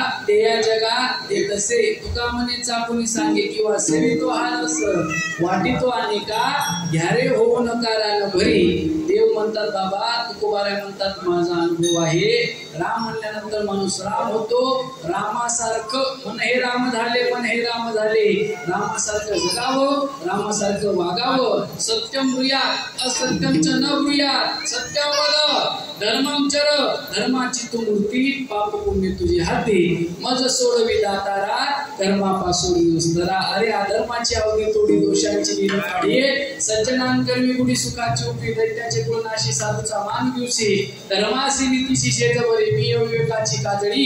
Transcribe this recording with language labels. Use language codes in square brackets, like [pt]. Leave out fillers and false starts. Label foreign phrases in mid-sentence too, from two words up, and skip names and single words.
[mr] ते या जगा ते तसे तुका म्हणे चापुनी सांगे किंवा सेवितो हा रस वाटितो अनेका घ्यारे होऊ नका रान भरी. देव म्हणतात बाबा, तुकोबाराय म्हणतात माझा अनुभव आहे. राम म्हणल्यानंतर माणूस राम होतो. रामासारखं मन हे राम झाले, पण हे राम झाले. रामासारखं जगावं, रामासारखं वागावं. [sa] सत्यम ब्रूयात असत्यम च न ब्रूयात. सत्यम वद धर्मम चर, [mr] धर्माची तू मूर्ती, पाप पुण्य तुझी हाती. मज सोडवी दातारा, कर्मापासून दुस्तरा. अरे अधर्माची अवधी तोडी, दोषांची लीन काढी. सज्जनांकर्मी गुढी सुखाची उपी, दैत्याचे गुणनाशी साधूचा मान दिवशी. धर्मासी नीतीशी शेत बरे, मी विवेकाची काजळी.